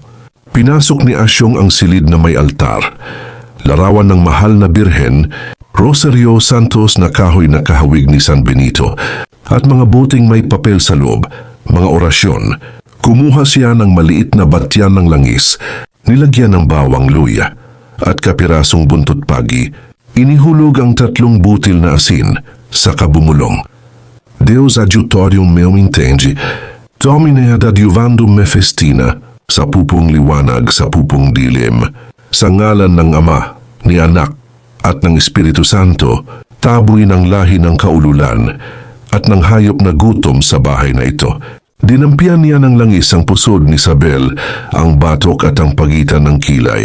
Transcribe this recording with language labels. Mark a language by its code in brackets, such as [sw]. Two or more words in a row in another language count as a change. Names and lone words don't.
[tl] Pinasok ni Asyong ang silid na may altar. Larawan ng mahal na birhen, rosaryo santos na kahoy na kahawig ni San Benito, at mga buting may papel sa loob, mga orasyon. Kumuha siya ng maliit na batyan ng langis, nilagyan ng bawang luya, at kapirasong buntot pagi. Inihulog ang 3 butil na asin sa kabumulong. [la] Deus adjutorium meum intengi, Domine ad adiuvandum me festina, [tl] sa pupong liwanag, sa pupong dilim, sa ngalan ng Ama, ni Anak, at ng Espiritu Santo, taboy ng lahi ng kaululan, at ng hayop na gutom sa bahay na ito. Dinampian niya ng langis ang pusod ni Sabel, ang batok at ang pagitan ng kilay.